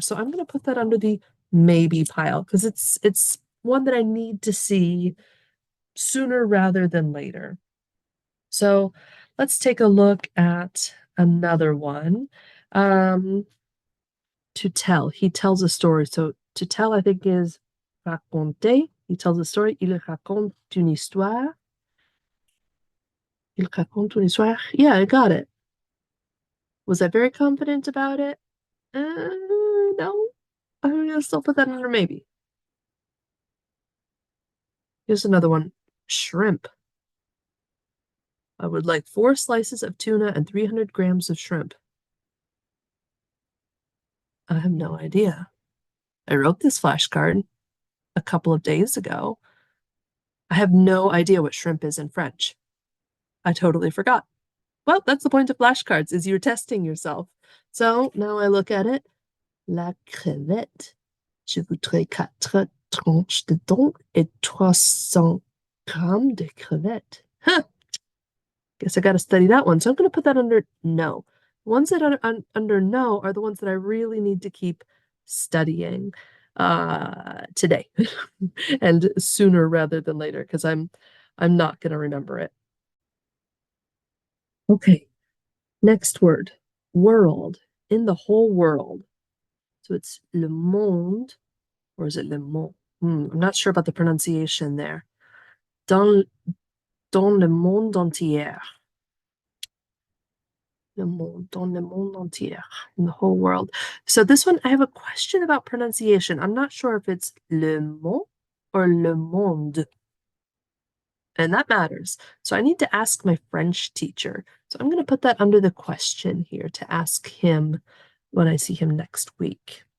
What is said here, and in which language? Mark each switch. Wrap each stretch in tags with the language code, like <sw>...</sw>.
<en>So I'm going to put that under the maybe pile because it's one that I need to see sooner rather than later. So let's take a look at another one. To tell, he tells a story. So to tell, I think, is raconter. He tells a story.</en> <fr>Il raconte une histoire. Il raconte une histoire.</fr> <en>Yeah, I got it. Was I very confident about it? No. I'm gonna still put that under maybe. Here's another one. Shrimp. I would like 4 slices of tuna and 300 grams of shrimp. I have no idea. I wrote this flashcard a couple of days ago. I have no idea what shrimp is in French. I totally forgot. Well, that's the point of flashcards, is you're testing yourself. So now I look at it. La crevette.</en> <fr>Je voudrais 4 tranches de thon et 300 grammes de crevettes. Huh.</fr> <en>Guess I got to study that one. So I'm going to put that under no. Ones that are under no are the ones that I really need to keep studying today and sooner rather than later because I'm not going to remember it. Okay, next word, world, in the whole world. So it's le monde, or is it le monde? I'm not sure about the pronunciation there.</en> <fr>Dans le monde entier. Le monde, dans le monde entier,</fr> <en>in the whole world. So this one, I have a question about pronunciation. I'm not sure if it's le monde or le monde. and that matters. So I need to ask my French teacher. So I'm going to put that under the question here to ask him when I see him next week.</en>